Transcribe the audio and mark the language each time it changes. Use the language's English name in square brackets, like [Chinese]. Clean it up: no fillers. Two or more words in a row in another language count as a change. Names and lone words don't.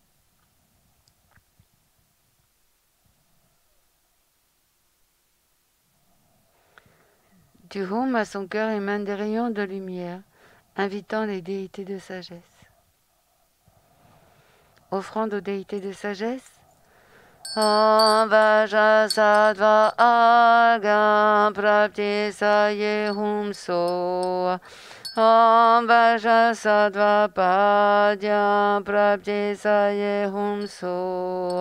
[French] Du Hum à son cœur émanent des rayons de lumière, invitant les déités de sagesse. Offrande aux déités de sagesse. [Sanskrit] ॐ वज्रसत्त्व अर्घं प्रतीच्छ ये हूँ सो. ॐ वज्रसत्त्व पाद्यं प्रतीच्छ ये हूँ सो.